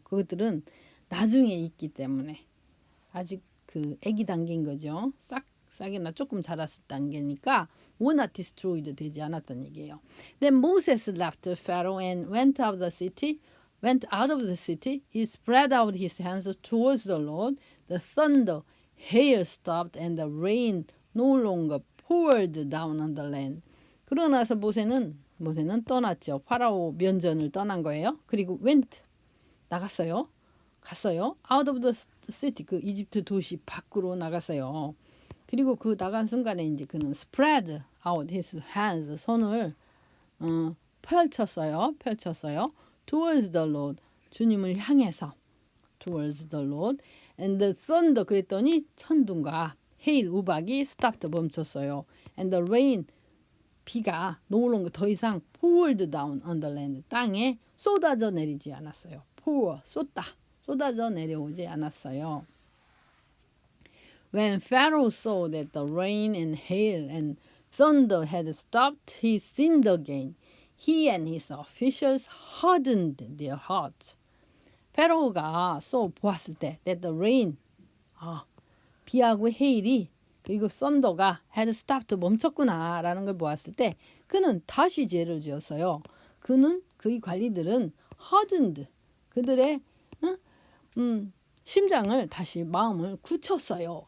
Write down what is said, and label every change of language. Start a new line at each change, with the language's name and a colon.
Korean: 그것들은 나중에 있기 때문에 아직 그 애기 단계인 거죠. 싹이나 조금 자랐을 단계니까
English: were not destroyed
Korean: 되지 않았다는 얘기예요.
English: Then Moses left Pharaoh and went out of the city. He spread out his hands towards the Lord. The thunder, hail stopped, and the rain no longer poured down on the land.
Korean: 그러고 나서 모세는 떠났죠. 파라오 면전을 떠난 거예요. 그리고 went 갔어요.
English: out of the city
Korean: 그 이집트 도시 밖으로 나갔어요. 그리고 그 나간 순간에 이제 그는
English: spread out his hands
Korean: 손을 펼쳤어요.
English: towards the Lord
Korean: 주님을 향해서
English: towards the Lord and the thunder
Korean: 그랬더니 천둥과
English: hail 우박이 stopped 멈췄어요. and the rain 비가 no longer
Korean: 더 이상
English: poured down on the land
Korean: 땅에 쏟아져 내리지 않았어요. pour 쏟아져 내려오지 않았어요.
English: When Pharaoh saw that the rain and hail and thunder had stopped, he sinned again. He and his officials hardened their hearts.
Korean: 페로가 보았을 때
English: that the rain
Korean: 비하고 헤일이 그리고 썬더가
English: had stopped
Korean: 멈췄구나라는 걸 보았을 때 그는 다시 죄를 지었어요. 그의 관리들은 hardened 그들의 심장을 다시 마음을 굳혔어요.